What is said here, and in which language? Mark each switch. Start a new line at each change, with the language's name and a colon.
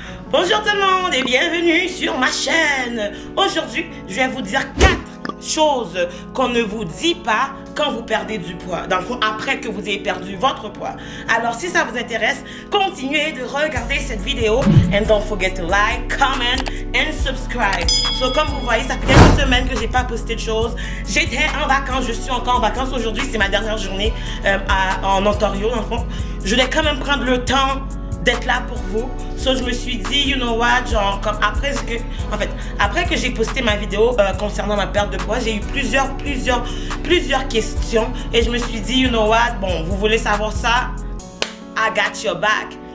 French: Bonjour tout le monde et bienvenue sur ma chaîne. Aujourd'hui, je vais vous dire 4 choses qu'on ne vous dit pas quand vous perdez du poids. Dans le fond, après que vous ayez perdu votre poids. Alors, si ça vous intéresse, continuez de regarder cette vidéo.
English: And don't forget to like, comment and subscribe.
French: So, comme vous voyez, ça fait quelques semaines que j'ai pas posté de choses. J'étais en vacances, je suis encore en vacances. Aujourd'hui, c'est ma dernière journée en Ontario, dans le fond. Je voulais quand même prendre le temps d'être là pour vous. So, je me suis dit,
English: you know what,
French: genre, comme après que j'ai posté ma vidéo concernant ma perte de poids, j'ai eu plusieurs questions et je me suis dit,
English: you know what,
French: bon, vous voulez savoir ça,
English: I got your back.